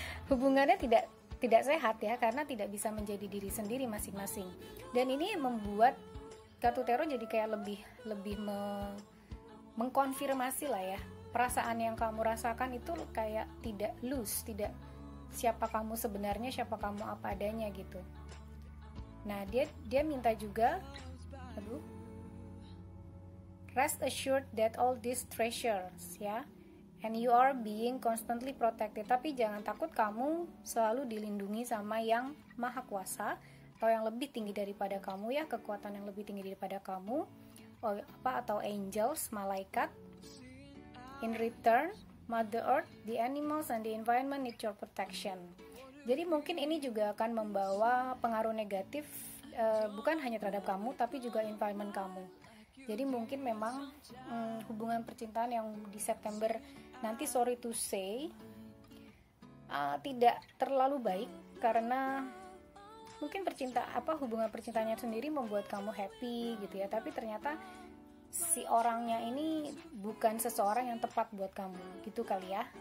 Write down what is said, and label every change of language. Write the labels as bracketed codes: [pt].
[id] Hubungannya tidak sehat ya, karena tidak bisa menjadi diri sendiri masing-masing. Dan ini membuat kartu tarot jadi kayak lebih mengkonfirmasi lah ya, perasaan yang kamu rasakan itu kayak tidak loose, tidak siapa kamu sebenarnya, siapa kamu apa adanya gitu. Nah dia minta juga [en] rest assured that all these treasures ya, and you are being constantly protected. [id] Tapi jangan takut, kamu selalu dilindungi sama yang maha kuasa atau yang lebih tinggi daripada kamu ya, kekuatan yang lebih tinggi daripada kamu, atau angels, malaikat. [en] In return, Mother Earth, the animals, and the environment need your protection. [id] Jadi mungkin ini juga akan membawa pengaruh negatif, bukan hanya terhadap kamu tapi juga environment kamu. Jadi mungkin memang hubungan percintaan yang di September nanti, [en] sorry to say, [id] tidak terlalu baik, karena mungkin hubungan percintaannya sendiri membuat kamu happy gitu ya, tapi ternyata si orangnya ini bukan seseorang yang tepat buat kamu gitu kali ya.